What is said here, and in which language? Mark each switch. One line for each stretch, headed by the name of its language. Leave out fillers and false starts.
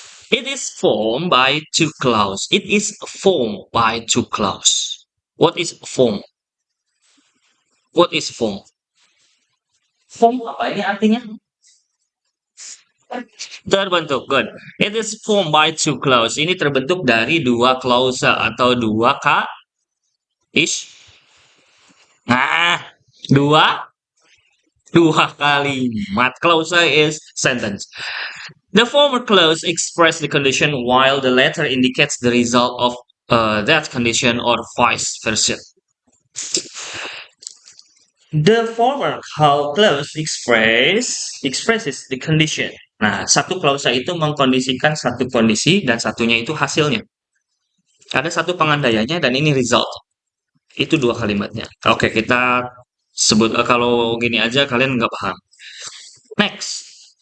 English: It is formed by two clause. It is formed by two clause. What is form? What is form?
Indonesian: Form apa ini artinya? Terbentuk.
English: Good. It is formed by two clause.
Indonesian: Ini terbentuk dari dua klausa atau dua is. Nah, dua dua kalimat.
English: Klausa is sentence. The former clause expresses the condition while the latter indicates the result of that condition or vice versa. The former clause expresses the condition.
Indonesian: Nah, satu klausa itu mengkondisikan satu kondisi dan satunya itu hasilnya. Ada satu pengandaiannya dan ini result. Itu dua kalimatnya. Oke, kita sebut kalau gini aja kalian nggak paham.
English: Next.